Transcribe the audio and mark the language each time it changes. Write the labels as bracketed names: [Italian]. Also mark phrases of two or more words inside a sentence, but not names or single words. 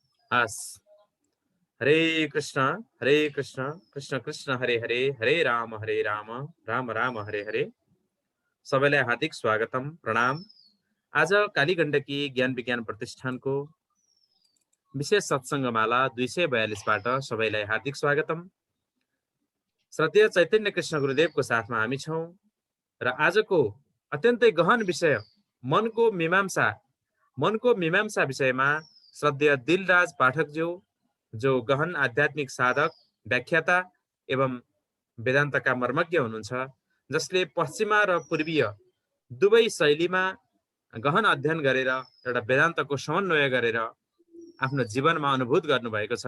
[Sanskrit] हस् हरे कृष्ण कृष्ण कृष्ण हरे हरे हरे राम राम राम हरे हरे। [Nepali] सबैलाई हार्दिक स्वागतम प्रणाम। आज कालीगण्डकी ज्ञान विज्ञान प्रतिष्ठानको विशेष सत्सङ्गमाला 242 बाट सबैलाई हार्दिक स्वागतम। श्रद्धेय चैतन्य कृष्ण गुरुदेवको साथमा हामी छौं र आजको अत्यन्तै गहन विषय मनको मीमांसा विषयमा श्रद्धेय दिलराज पाठकज्यू, जो गहन आध्यात्मिक साधक, व्याख्याता एवं वेदान्तका मर्मज्ञ हुनुहुन्छ, जसले पश्चिमा र पूर्वीय दुवै शैलीमा गहन अध्ययन गरेर एउटा वेदान्तको समन्वय गरेर आफ्नो जीवनमा अनुभूत गर्नुभएको छ।